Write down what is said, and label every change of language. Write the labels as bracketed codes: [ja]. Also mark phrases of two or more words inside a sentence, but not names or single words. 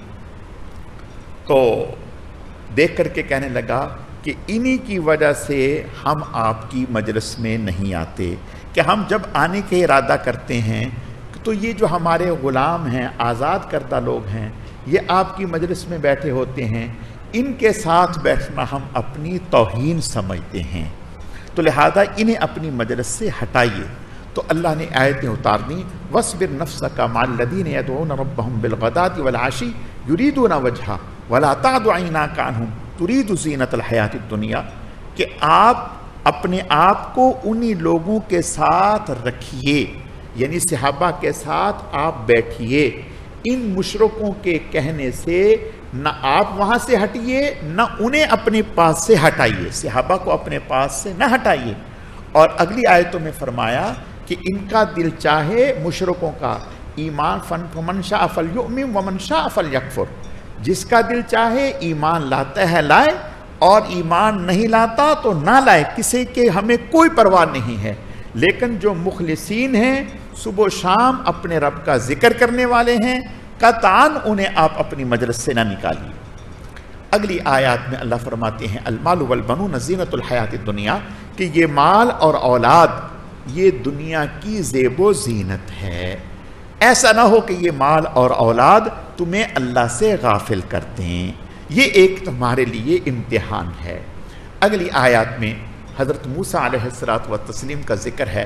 [hi] तो देख करके कहने लगा कि इन्हीं की वजह से हम आपकी मजलिस में नहीं आते, कि हम जब आने के इरादा करते हैं तो ये जो हमारे ग़ुलाम हैं, आज़ाद करदा लोग हैं, ये आपकी मजलिस में बैठे होते हैं, इनके साथ बैठना हम अपनी तौहीन समझते हैं, तो लिहाजा इन्हें अपनी मजलिस से हटाइए। तो अल्लाह ने आयतें उतार दी, [ar] واصبر نفسك مع الذين يدعون ربهم بالغداة والعشي يريدون وجهه ولا تعد عيناك عنهم تريد زينة الحياة الدنيا, [hi] कि आप अपने आप को उन्हीं लोगों के साथ रखिए, यानी सहाबा के साथ आप बैठिए। इन मुशरिकों के कहने से न आप वहाँ से हटिए न उन्हें अपने पास से हटाइए, सहाबा को अपने पास से न हटाइए। और अगली आयतों में फरमाया कि इनका दिल चाहे मुशरिकों का ईमान [ar] فمن شاء فليؤمن ومن شاء فليكفر, [hi] जिसका दिल चाहे ईमान लाता है लाए और ईमान नहीं लाता तो ना लाए, किसी के हमें कोई परवाह नहीं है। लेकिन जो मुखलिसीन हैं, सुबह शाम अपने रब का जिक्र करने वाले हैं, कतान उन्हें आप अपनी मजलिस से ना निकालिए। अगली आयत में अल्लाह फरमाते हैं [ar] المال والبنون زينة الحياة الدنيا, [hi] कि ये माल और औलाद ये दुनिया की ज़ेबो ज़ीनत है। ऐसा ना हो कि ये माल और औलाद तुम्हें अल्लाह से गाफिल कर दें, ये एक तुम्हारे लिए इम्तिहान है। अगली आयत में हज़रत मूसा [ar] عليه الصلاة والتسليم [hi] का जिक्र है।